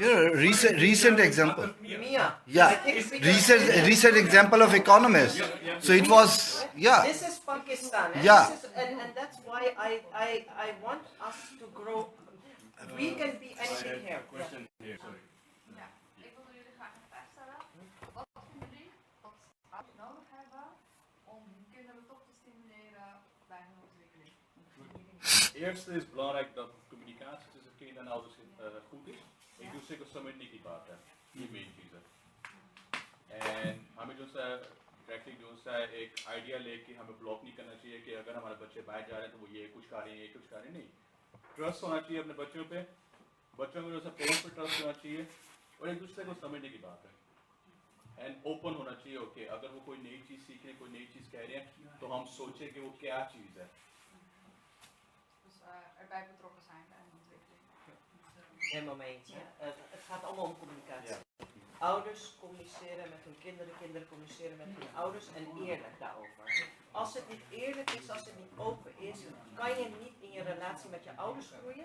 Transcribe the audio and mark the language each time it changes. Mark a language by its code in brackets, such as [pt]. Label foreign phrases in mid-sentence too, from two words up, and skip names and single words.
[en] Yeah, recent example. Yeah, recent example of economist. So it was This is Pakistan. And that's why I want us to grow. We can be anything here. Question here, sorry. [nl] Ja, ik wilde jullie graag een vraag stellen. Wat vinden jullie dat ouders nodig hebben om hun kinderen toch te stimuleren bij hun ontwikkeling? Eerste is belangrijk dat communicatie tussen kinderen en ouders goed is. [hi] एक दूसरे को समझने की बात है ये मेन चीज़ है एंड हमें जो सा डायरेक्टली जो सा एक आइडिया लेके हमें ब्लॉक नहीं करना चाहिए कि अगर हमारे बच्चे बाहर जा रहे हैं तो वो ये कुछ खा रहे हैं ये कुछ खा रहे हैं नहीं ट्रस्ट होना चाहिए अपने बच्चों पे बच्चों को जो सा पेरेंट्स पे ट्रस्ट होना चाहिए और एक दूसरे को समझने की बात है एंड ओपन होना चाहिए ओके अगर वो कोई नई चीज़ सीख रहे हैं कोई नई चीज़ कह रहे हैं तो हम सोचें कि वो क्या चीज़ है [nl] Dus erbij betrokken zijn bij hun ontwikkeling. Helemaal mee eens. Het gaat allemaal om communicatie. Ouders communiceren met hun kinderen, kinderen communiceren met hun ouders en eerlijk daarover. Als het niet eerlijk is, als het niet open is, kan je niet in je relatie met je ouders groeien.